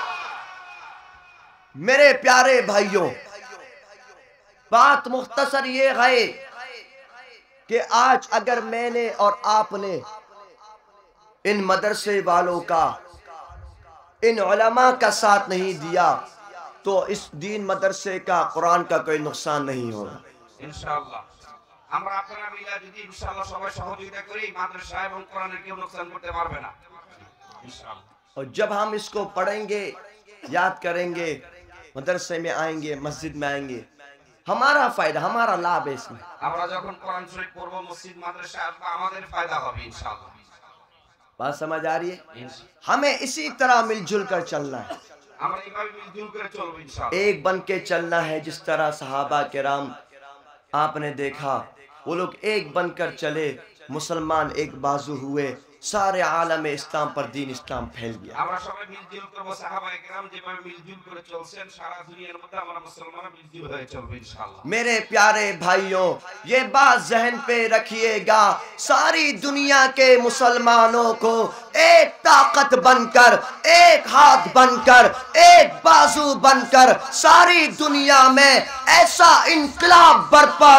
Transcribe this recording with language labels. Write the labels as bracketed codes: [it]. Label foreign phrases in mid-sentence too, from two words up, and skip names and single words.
[ur] میرے پیارے بھائیوں، بات مختصر یہ ہے کہ آج اگر میں نے اور آپ نے ان مدرسے والوں کا، ان علماء کا ساتھ نہیں دیا تو اس دین مدرسے کا، قرآن کا کوئی نقصان نہیں ہوگا [bn] ইনশাআল্লাহ। আমরা আপনারা মিলে যদি ইনশাআল্লাহ সবাই সহযোগিতা করি, মাদ্রাসা এবং কোরআনের কেউ নোকসান করতে পারবে না ইনশাআল্লাহ। [ur] اور جب ہم اس کو پڑھیں گے، یاد کریں گے، مدرسے میں آئیں گے، مسجد میں آئیں گے، ہمارا فائدہ، ہمارا لابھ ہے اس میں۔ [bn] আমরা যখন কোরআন শরীফ পড়ব, মসজিদ মাদ্রাসা আসবে, আমাদের ফায়দা হবে ইনশাআল্লাহ। [ur] بات سمجھ آ رہی ہے؟ ہمیں اسی طرح مل جل کر چلنا ہے، [bn] আমরা এইভাবে মিলজুল করে চলবো ইনশাআল্লাহ। [ur] ایک بن کے چلنا ہے، جس طرح صحابہ کرام آپ نے دیکھا وہ لوگ ایک بن کر چلے، مسلمان ایک بازو ہوئے، سارے عالم اسلام پر دین اسلام پھیل گیا۔ [bn] আমরা সবাই মিলজুল করব, সাহাবায়ে কেরাম যেভাবে মিলজুল করে চলছেন, সারা দুনিয়ার মধ্যে আমরা মুসলমানরা মিলজুল হয়ে চলবো ইনশাআল্লাহ। [ur] میرے پیارے بھائیوں، یہ بات ذہن پہ رکھیے گا، ساری دنیا کے مسلمانوں کو ایک طاقت بن کر، ایک ہاتھ بن کر، ایک بازو بن کر ساری دنیا میں ایسا انقلاب برپا